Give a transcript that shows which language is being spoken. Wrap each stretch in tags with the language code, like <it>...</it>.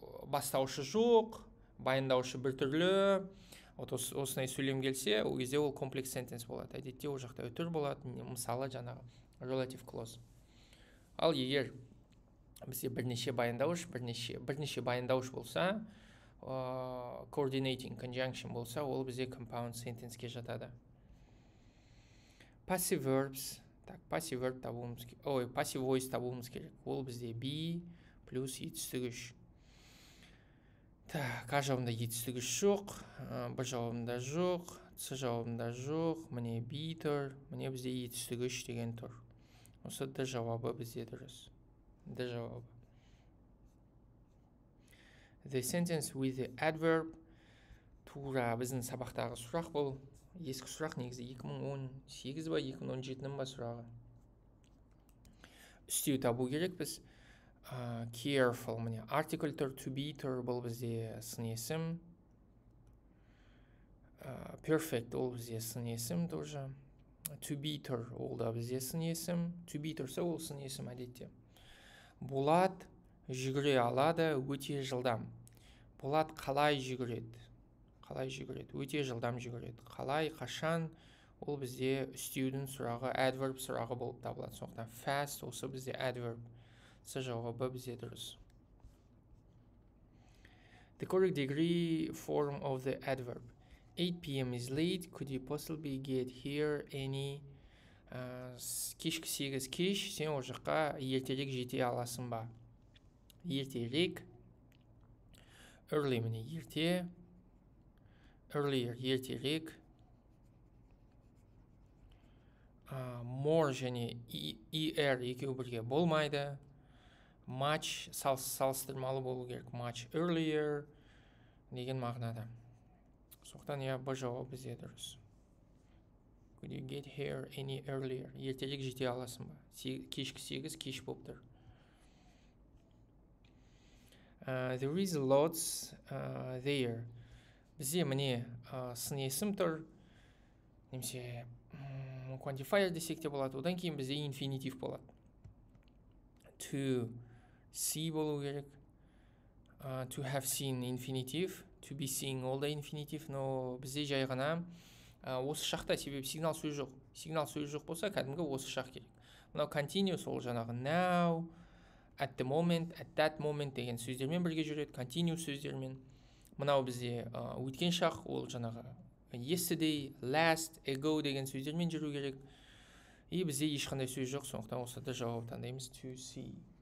<kk>Бастауышы жоқ, баяндауышы бір түрлі, осындай сөйлем келсе, ол кезде ол complex sentence болады. Әдетте ол жақта үтір болады, мысалы жаңағы relative clause. Ал егер бізде бірнеше баяндауыш болса, coordinating conjunction болса, ол бізде compound sentenceке жатады.</kk> <en>Passive verbs, passive verb</en> <kk>табуымыз керек. Passive voice табуымыз керек. Ол бізде be плюс етістігіш. А жауабында етістігіш жоқ, Б жауабында жоқ, С жауабында жоқ, міне be тұр, міне бізде етістігіш деген тұр. Осы Д жауабы бізде дұрыс. Д жауабы.</kk> <en>The sentence with the adverb.</en> <kk>Тура біздің сабақтағы сұрақ бұл. Ескі сұрақ негізі 2018 ба, 2017-нің ба сұрағы. Үстеу табу керек біз. Careful, міне article тұр, to be тұр, бұл бізде сын есім. Perfect, ол бізде сын есім тоже. To be тұр, ол да бізде сын есім. To be тұрса, ол сын есім әдетте. Болат жүгіре алады, өте жылдам. Болат қалай жүгіреді? Өте жылдам жүгіреді. Қалай, қашан? Ол бізде үстеудің сұрағы, adverb сұрағы болып табылады. Сондықтан fast осы бізде adverb. С жауабы бізде дұрыс.</kk> <en>The correct degree form of the adverb. 8 p.m. is late. Could you possibly get here any...</en> <kk>Кешкі 8 кеш, сен ол жаққа ертерек жете аласың ба? Ертерек. Early міне ерте. Earlier ертерек. More және ER екеу бірге болмайды. Much салыстырмалы болу керек. Much earlier деген мағынада. Соқтан Б жауабы бізде дұрыс.</kk> <en>Could you get here any earlier?</en> <kk>Ертерек жете аласың ба? Кешкі 8 кеш болып тұр.</kk> <en>There is lots there.</en> <kk>Бізде міне сын есім тұр. Немесе quantifier десек те болады. Одан кейін бізде infinitive болады. To see болу керек.</kk> <en>To have seen infinitive. To be seeing all the infinitive.</en> <kk>Но бізде жай ғана осы шақта, себебі сигнал сөз жоқ. Сигнал сөз жоқ болса, кәдімгі осы шақ керек. Мынау continuous ол жаңағы now,</kk> <en>at the moment, at that moment</en> <kk>деген сөздермен бірге жүреді, continuous сөздермен. Мынау бізде өткен шақ, ол жаңағы yesterday, last, ago деген сөздермен жүру керек. И бізде ешқандай сөз жоқ, сондықтан осы да жауап таңдаймыз, to see.</kk>